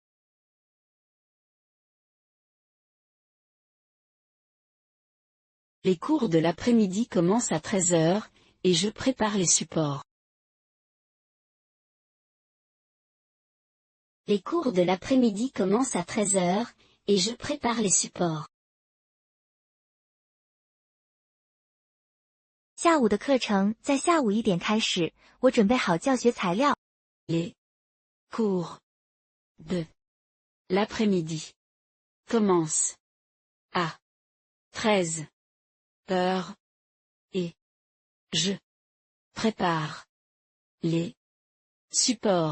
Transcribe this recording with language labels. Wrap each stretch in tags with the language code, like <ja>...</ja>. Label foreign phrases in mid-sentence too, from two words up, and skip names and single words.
<fr>Les cours de l'après-midi commencent à 13 heures, et je prépare les supports. Les cours de l'après-midi commencent à 13 heures, et je prépare les supports.</fr> <zh>下午的课程在下午1点开始，我准备好教学材料。</zh> <fr>Les cours de l'après-midi commencent à 13 heures, et je prépare les supports.</fr>